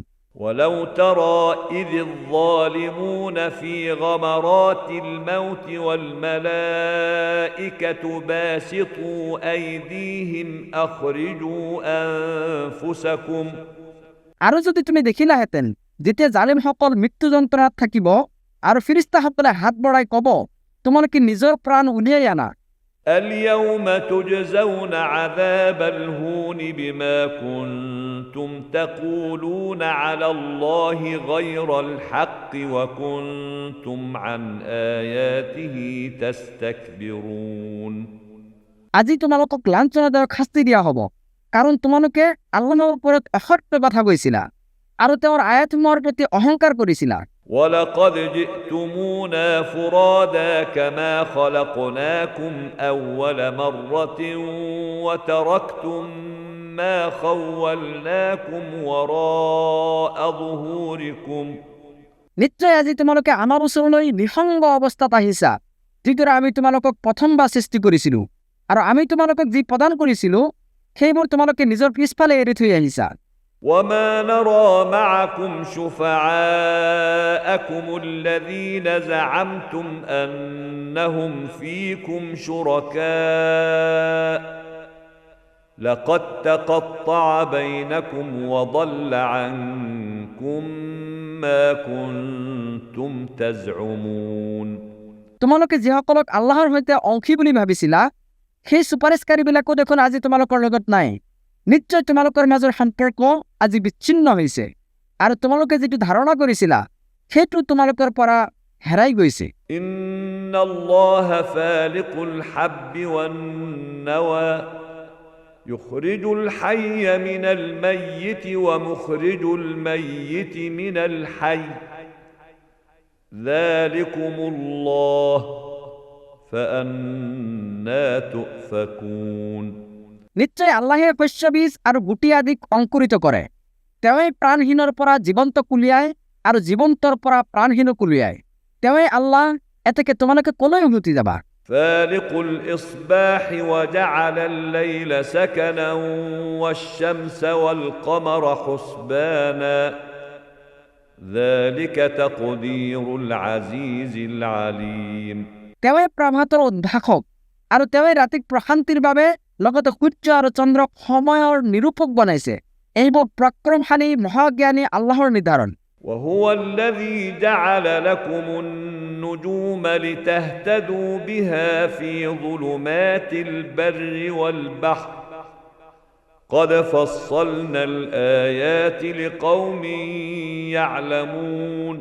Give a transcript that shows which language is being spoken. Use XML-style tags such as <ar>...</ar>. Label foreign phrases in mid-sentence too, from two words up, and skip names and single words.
<ar>ولو ترى إذ الظالمون في غمرات الموت والملائكة باسطوا أيديهم أخرجوا أنفسكم</ar> <as>আৰু যদি তুমি দেখিলাহেঁতেন যেতিয়া জালিমসকল মৃত্যু যন্ত্ৰণাত থাকিব আৰু ফিৰিস্তাসকলে হাত বঢ়াই ক'ব তোমালোকে নিজৰ প্ৰাণ উলিয়াই আনা।</as> <ar>اليوم تجزون عذاب الهون بما كنتم تقولون على الله غير الحق وكنتم عن آياته تستكبرون</ar> <as>আজি তোমালোকক লাঞ্ছনাদায়ক শাস্তি দিয়া হ'ব, কাৰণ তোমালোকে আল্লাহৰ ওপৰত অসত্য কথা কৈছিলা আৰু তেওঁৰ আয়াতসমূহৰ প্ৰতি অহংকাৰ কৰিছিলা।</as> <ar>ولقد جئتمونا فرادا كما خلقناكم أول مرة وتركتم ما خولناكم وراء ظهوركم</ar> <as>নিশ্চয় আজি তোমালোকে আমাৰ ওচৰলৈ নিসংগ অৱস্থাত আহিছা, যিদৰে আমি তোমালোকক প্ৰথমবাৰ সৃষ্টি কৰিছিলোঁ আৰু আমি তোমালোকক যি প্ৰদান কৰিছিলোঁ সেইবোৰ তোমালোকে নিজৰ পিছফালে এৰি থৈ আহিছা।</as> <ar>وما نرى معكم شفعاءكم الذين زعمتم أنهم فيكم شركاء لقد تقطع بينكم وضل عنكم ما كنتم تزعمون</ar> <as>তোমালোকে যিসকলক আল্লাহৰ সৈতে অংশী বুলি ভাবিছিলা সেই সুপাৰিশকাৰীবিলাকো দেখোন আজি তোমালোকৰ লগত নাই। নিশ্চয় তোমালোকৰ মাজৰ সম্পৰ্ক আজি বিচ্ছিন্ন হৈছে আৰু তোমালোকে যিটো ধাৰণা কৰিছিলা সেইটো তোমালোকৰ পৰা হেৰাই গৈছে।</as> <ar>إن الله فالق الحب والنوى يخرج الحي من الميت ومخرج الميت من الحي ذلكم الله فأنا تؤفكون।</ar> <as>নিশ্চয় আল্লাহে শস্য বীজ আৰু গুটি আদি অংকুৰিত কৰে। তেওঁই প্ৰাণহীনৰ পৰা জীৱন্ত কুলিয়ায় আৰু জীৱন্তৰ পৰা প্ৰাণহীন কুলিয়ায়। তেওঁই আল্লাহ। এতেকে তোমালোকে কলৈ উভতি যাবা?</as> <ar>فالق الإصباح وجعل الليل سكنا والشمس والقمر حسبانا ذلك تقدير العزيز العليم।</ar> <as>তেওঁই প্ৰভাতৰ উদ্ভাসক আৰু তেওঁই ৰাতিক প্ৰশান্তিৰ বাবে লগতে সূৰ্য আৰু চন্দ্ৰক সময়ৰ নিৰূপক বনাইছে। এইবোৰ পৰাক্ৰমশালী মহাজ্ঞানী আল্লাহৰ নিৰ্ধাৰণ।</as> <ar>وهو الذي جعل لكم النجوم لتهتدوا بها في ظلمات البر والبحر قد فصلنا الآيات لقوم يعلمون।</ar>